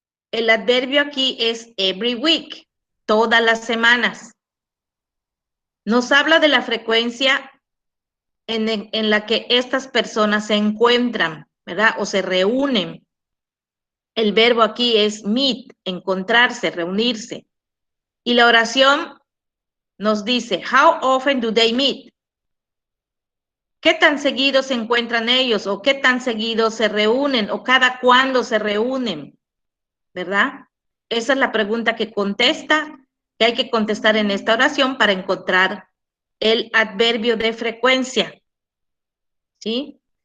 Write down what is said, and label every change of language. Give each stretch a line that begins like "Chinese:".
Spanish: El adverbio aquí es
English: every week,
Spanish: todas las semanas. Nos habla de la frecuencia en la que estas personas se encuentran, ¿verdad? O se reúnen. El verbo aquí es meet, encontrarse, reunirse. Y la oración nos dice,
English: how often do they meet?
Spanish: ¿Qué tan seguido se encuentran ellos? ¿O qué tan seguido se reúnen? ¿O cada cuándo se reúnen? ¿Verdad? Esa es la pregunta que contesta que hay que contestar en esta oración para encontrar el adverbio de frecuencia. ¿Sí?